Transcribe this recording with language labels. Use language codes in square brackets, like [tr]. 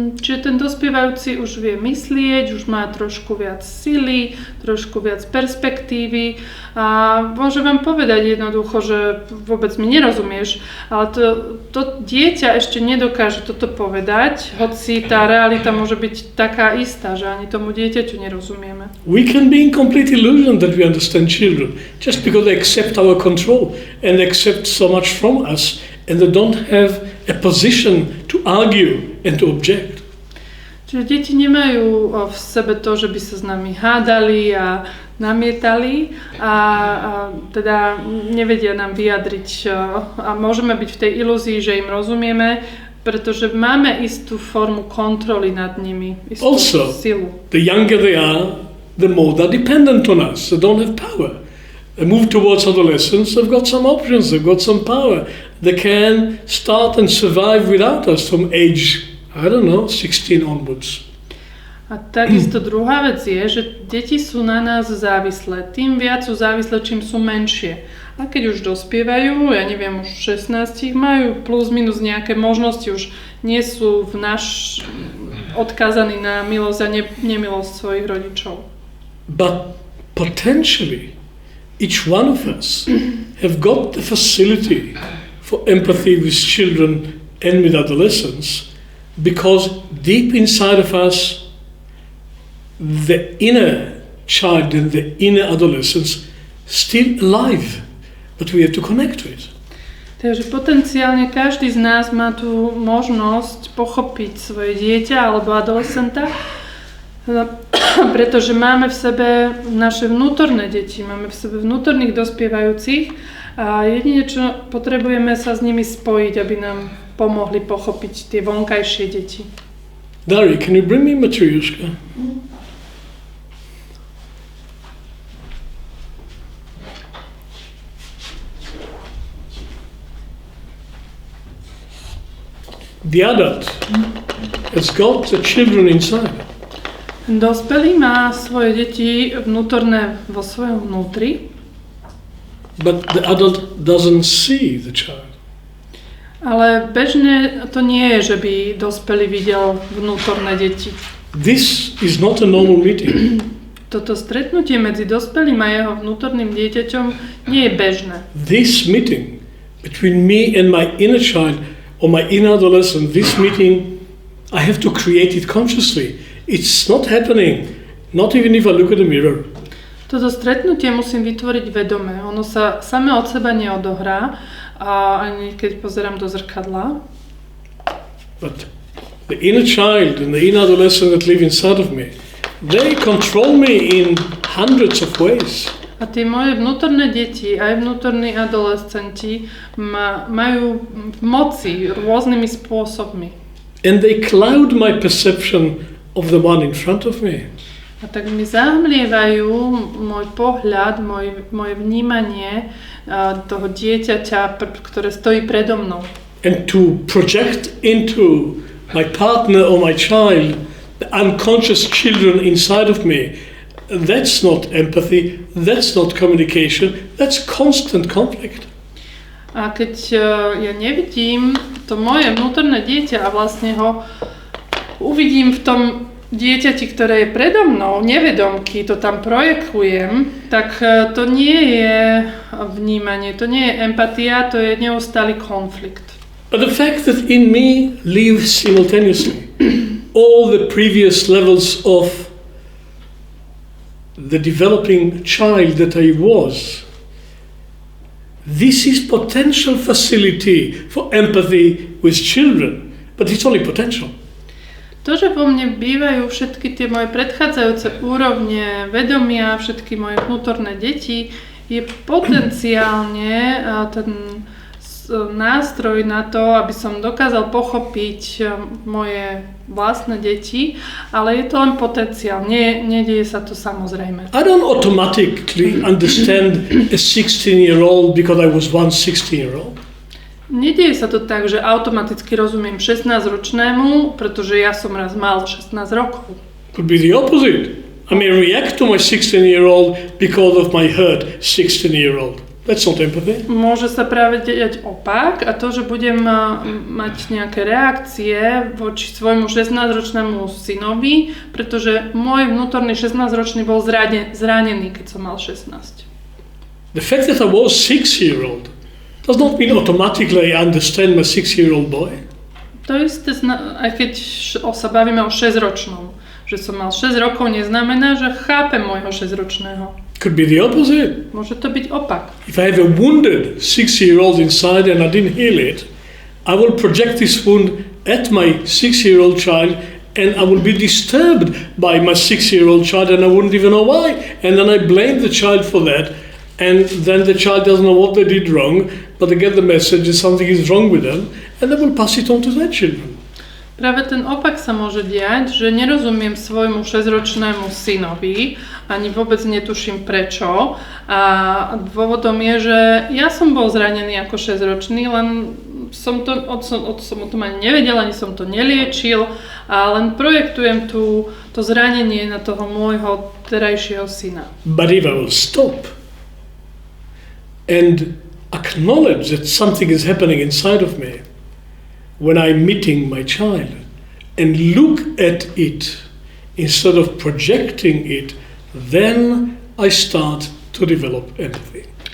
[sk] Čiže ten dospievajúci už vie myslieť, už má trošku viac sily, trošku viac perspektívy a môžem vám povedať jednoducho, že vôbec mi nerozumieš, ale to dieťa ešte nedokáže toto povedať, hoci tá realita môže byť taká istá, že ani tomu dieťaťu nerozumieme. [en] We can be in complete illusion that we understand children just because they accept our control and accept so much from us and they don't have a position to argue and to object. [sk] Čiže deti nemajú v sebe to, že by sa s nami hádali a namietali a teda nevedia nám vyjadriť a môžeme byť v tej ilúzii, že im rozumieme, pretože máme istú formu kontroly nad nimi, istú silu. [en] The younger they are, the more they're dependent on us. They don't have power. They move towards adolescence, they've got some options, they've got some power. They can start and survive without us from age, 16 onwards. [sk] A takisto druhá vec je, že deti sú na nás závislé. Tým viac sú závislé, čím sú menšie. A keď už dospievajú, už 16 majú plus minus nejaké možnosti, už nie sú odkázaní na milosť a nemilosť svojich rodičov. [en] But potentially, each one of us have got the facility for empathy with children and with adolescents because deep inside of us the inner child and the inner adolescence still alive, but we have to connect to it. [sk] Takže potenciálne každý z nás má tú možnosť pochopiť svoje dieťa alebo adolescenta, pretože máme v sebe naše vnútorné deti, máme v sebe vnútorných dospievajúcich a jedine, čo potrebujeme sa s nimi spojiť, aby nám pomohli pochopiť tie vonkajšie deti. [en] Dari, can you bring me Matryoshka? The adult has got the children inside. [sk] Dospelý má svoje deti vnútorné vo svojom vnútri. [en] But the adult doesn't see the child. [sk] Ale bežne to nie je, že by dospelý videl vnútorné deti. [en] This is not a normal meeting. [sk] Toto stretnutie medzi dospelým a jeho vnútorným dieťaťom nie je bežné. [en] This meeting between me and my inner child or my inner adolescent, this meeting, I have to create it consciously. It's not happening, not even if I look at the mirror. [sk] Toto stretnutie musím vytvoriť vedome. Ono sa samé od seba neodohrá, a ani keď pozerám do zrkadla. [en] But the inner child and the inner adolescent that live inside of me, they control me in hundreds of ways. [sk] A tie moje vnútorné deti, aj vnútorní adolescenti majú v moci rôznymi spôsobmi. [en] And they cloud my perception of the one in front of me. [sk] A tak mi zahmlievajú môj pohľad, moje vnímanie toho dieťaťa, ktoré stojí predo mnou. [en] And to project into my partner or my child the unconscious children inside of me, that's not empathy, that's not communication, that's constant conflict. [sk] A keď ja nevidím to moje vnútorné dieťa a vlastne ho uvidím v tom dieťati, ktoré je predo mnou, nevedomky, to tam projekujem, tak to nie je vnímanie, to nie je empatia, to je neustály konflikt. [en] But the fact that in me live simultaneously all the previous levels of the developing child that I was, this is potential facility for empathy with children, but it's only potential. [sk] To, že vo mne bývajú všetky tie moje predchádzajúce úrovne vedomia, všetky moje vnútorné deti, je potenciálne ten nástroj na to, aby som dokázal pochopiť moje vlastné deti, ale je to len potenciál, nedieje sa to samozrejme. [en] I don't automatically understand a 16-year-old because I was once 16-year-old. [sk] Nedieje sa to tak, že automaticky rozumiem 16-ročnému, pretože ja som raz mal 16 rokov. [en] Could be the opposite. I may react to my 16-year-old because of my hurt 16-year-old. That's not empathy. [sk] Môže sa práve diať opak a to, že budem mať nejaké reakcie voči svojmu 16-ročnému synovi, pretože môj vnútorný 16-ročný bol zranený, keď som mal 16. [en] The fact that I was 6-year-old does not mean automatically I understand my 6-year-old boy. [sk] To isté, aj keď sa bavíme o 6-ročnom, že som mal 6 rokov, neznamená, že chápem môjho 6-ročného. [en] Could be the opposite. [sk] Môže to byť opak. [en] If I have a wounded 6-year-old inside and I didn't heal it, I will project this wound at my 6-year-old child and I will be disturbed by my 6-year-old child and I wouldn't even know why. And then I blame the child for that and then the child doesn't know what they did wrong, but they get the message that something is wrong with them and they will pass it on to their children. [sk] Práve ten opak sa môže diať, že nerozumiem svojmu 6-ročnému synovi, ani vôbec netuším prečo. A dôvodom je, že ja som bol zranený ako 6-ročný, len som o tom ani nevedel, ani som to neliečil a len projektujem to zranenie na toho môjho terajšieho syna. [en] But if I will stop and acknowledge that something is happening inside of me, when I'm meeting my child and look at it instead of projecting it, then I start to develop empathy.